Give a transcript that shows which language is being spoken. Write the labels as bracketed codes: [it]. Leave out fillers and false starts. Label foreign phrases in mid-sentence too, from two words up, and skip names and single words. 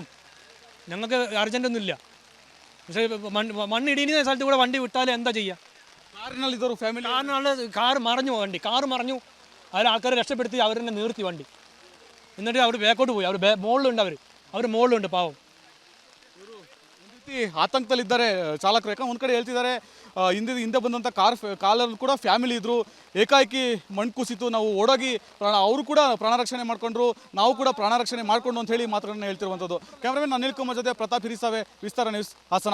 [ml] ഞങ്ങൾക്ക് അർജൻറ്റൊന്നുമില്ല. പക്ഷേ മണ്ണിടിയുന്ന സ്ഥലത്ത് കൂടെ വണ്ടി വിട്ടാൽ എന്താ ചെയ്യുക? കാറ് മറിഞ്ഞു. കാറ് മറിഞ്ഞു. അതിൽ ആൾക്കാരെ രക്ഷപ്പെടുത്തി അവർ തന്നെ നിർത്തി വണ്ടി. എന്നിട്ട് അവർ ബാക്കോട്ട് പോയി. അവർ മുകളിലുണ്ട്. അവർ മുകളിലുണ്ട്. ಪಾವು [kn] ಆತಂಕದಲ್ಲಿದ್ದಾರೆ ಚಾಲಕರು. ಯಾಕಂದ್ರೆ ಒಂದು ಕಡೆ ಹೇಳ್ತಿದ್ದಾರೆ ಹಿಂದೆ ಬಂದಂಥ ಕಾಲಲ್ಲಿ ಕೂಡ ಫ್ಯಾಮಿಲಿ ಇದ್ದರು. ಏಕಾಏಕಿ ಮಣ್ಣು ಕುಸಿತು, ನಾವು ಓಡೋಗಿ ಅವರು ಕೂಡ ಪ್ರಾಣ ರಕ್ಷಣೆ ಮಾಡ್ಕೊಂಡ್ರು, ನಾವು ಕೂಡ ಪ್ರಾಣ ರಕ್ಷಣೆ ಮಾಡ್ಕೊಂಡು ಅಂತ ಹೇಳಿ ಮಾತುಗಳನ್ನ ಹೇಳ್ತಿರುವಂಥದ್ದು. ಕ್ಯಾಮ್ರಾಮನ್ ಅನಿಲ್ ಕುಮಾರ್ ಜೊತೆ ಪ್ರತಾಪ್ ಹಿರಿಸಾವೆ, ವಿಸ್ತಾರ ನ್ಯೂಸ್, ಹಾಸನ.